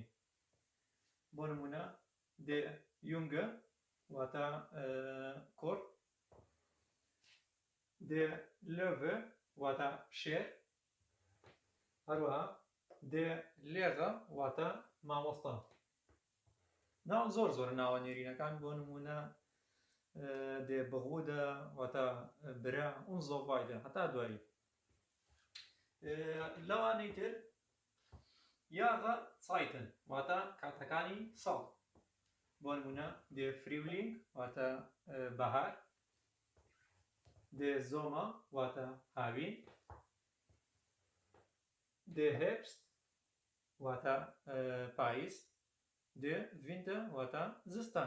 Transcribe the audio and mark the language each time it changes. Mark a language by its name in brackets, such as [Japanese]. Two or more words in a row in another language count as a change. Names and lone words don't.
[Central Kurdish] بۆ نمونە [German] der Junge [Central Kurdish] واتە کوڕ، [German] der Löwe [Central Kurdish] واتە شێر، هەروەها [German] der Lehrer [Central Kurdish] واتە مامۆستا. زۆر ناوە نێرینەکان بۆ نمونە [German] der Bruder [Central Kurdish] واتە برا [German] und so weiter [Central Kurdish] هەتا دوایی. لەوانەی تر Jahreszeiten واتە کاتەکانی ساڵ، بۆ نمونە [German] der Frühling [Central Kurdish] واتە بەهار، [German] der Sommer [Central Kurdish] واتە هاوین، [German] der Herbst [Central Kurdish] واتە پاییز، [German] der Winter [Central Kurdish] واتە زستان.